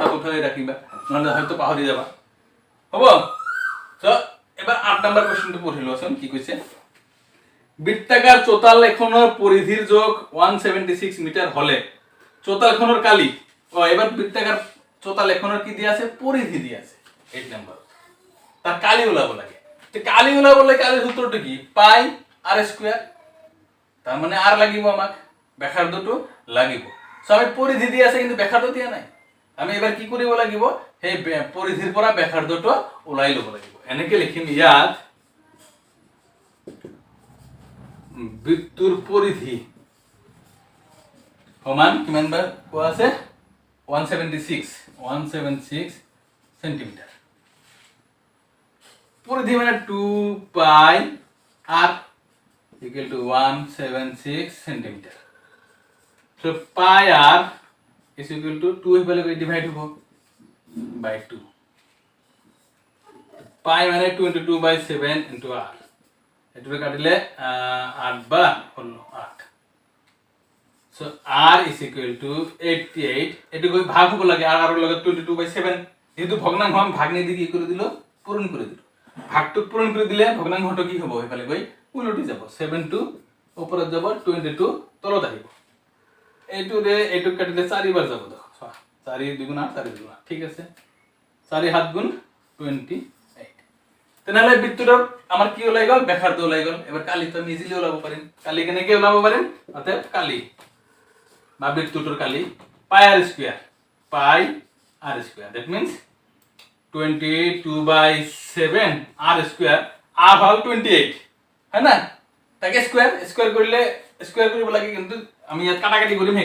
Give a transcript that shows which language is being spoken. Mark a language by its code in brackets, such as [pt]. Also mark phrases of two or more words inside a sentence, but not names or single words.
[as] কোথায় রাখিবা নাহলে হয়তো পাহরি যাবা হবো তো এবার 8 নাম্বার কোশ্চেনটা পড়ে লওছন কি কইছে বৃত্তাকার চোতাল লেখনের পরিধির যোগ 176 মিটার হলে চোতাল লেখনের কালি এবার বৃত্তাকার চোতাল লেখনের কি দিয়া আছে পরিধি দিয়া আছে 8 নাম্বার তার কালি ওলাবো লাগে তো কালি ওলাবো লাগে কালির সূত্রটা কি পাই আর স্কয়ার তার মানে আর লাগিব আমাক ব্যাসার্ধটো লাগিব সো আমি পরিধি দিয়া আছে কিন্তু ব্যাসার্ধ দিয়া নাই আমি এবার কি কৰিব লাগিব সেই পরিধিৰ পৰা ব্যাসাৰ্ধটো ওলাই লব লাগিব এনেকে লিখিম ইয়াত বৃত্তৰ পরিধি সমান কিমান বাৰ কোৱা আছে 176 সেন্টিমিটার পরিধি মানে 2 পাই r [en] equal to [as] 176 সেন্টিমিটার সো পাই r [en] is equal to [as] 2 হিফালে কৰি ডিভাইড হ'ব by 2 পাই মানে 22/7 into r এটো কাটিলে 8 বা হলো 8 সো r [en] is equal to [as] 88 এটো কই ভাগ হ'ব লাগে r আর লগে 22/7 যেহেতু ভগ্নাংশ আমি ভাগ নি দি কি করে দিল পূরণ করে দিল ভাগটো পূরণ করে দিলে ভগ্নাংশটো কি হ'ব হিফালে গৈ উলটি যাব 7 টু উপরে যাব 22 তলত আহিব এইটো রে এইটো কাটিলে 4 বার যাব দেখো 4 দুগুণ 8 4 দুগুণ 8 ঠিক আছে 4 7 গুণ 28 তেনালে বৃত্তটার আমার কি ওলাই গেল ব্যাসার্ধ ওলাই গেল এবার কালি তো আমি ইজিলি ওলাব পারিম কালি কেনে কি ওলাব পারিম অতএব কালি বা বৃত্তটার কালি পাই আর স্কয়ার [en] that means [as] 22/7 আর স্কয়ার আর হল 28 [hi] है ना [as] তাকে স্কয়ার করলে স্কয়ার কৰিব লাগে কিন্তু আমি ইয়াত কাটাকাটি কৰিম সেই